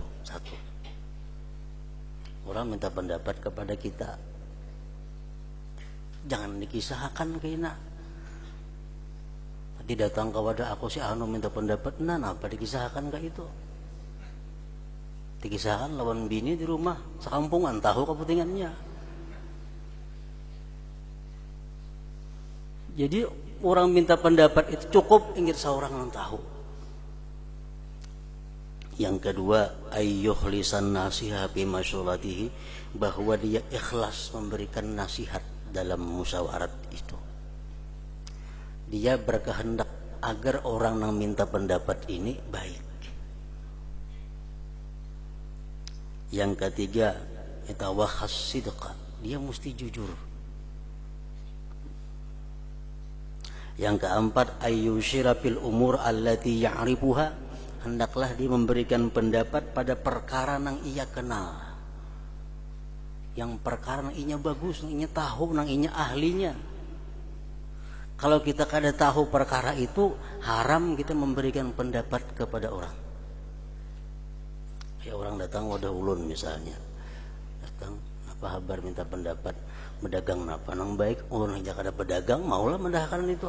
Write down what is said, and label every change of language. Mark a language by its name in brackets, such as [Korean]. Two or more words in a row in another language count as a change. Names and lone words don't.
[Banjar] Satu, orang minta pendapat kepada kita, jangan dikisahkan kaina. Tadi datang kepada aku si anu minta pendapat, nah apa dikisahkan kayak itu? Dikisahkan lawan bini di rumah sekampungan tahu kepentingannya. Jadi orang minta pendapat itu cukup ingat seorang yang tahu. Yang kedua, [Arabic] أن يخلص النصيحة في مشورته, [Indonesian] bahwa dia ikhlas memberikan nasihat dalam musyawarat itu. Dia berkehendak agar orang yang minta pendapat ini baik. Yang ketiga, [Arabic] أن يتوخى الصدق, [Indonesian] dia mesti jujur. [Banjar] Yang keempat, [Arabic] أن يشير في الأمور التي يعرفها, [Banjar] hendaklah dia memberikan pendapat pada perkara nang ia kenal. Yang perkara nang inya bagus, nang inya tahu, nang inya ahlinya. Kalau kita kada tahu perkara itu, haram kita memberikan pendapat kepada orang. Ya, orang datang wadah ulun misalnya, datang apa kabar minta pendapat berdagang napa nang baik, ulun aja kada pedagang, maulah mendahkan itu.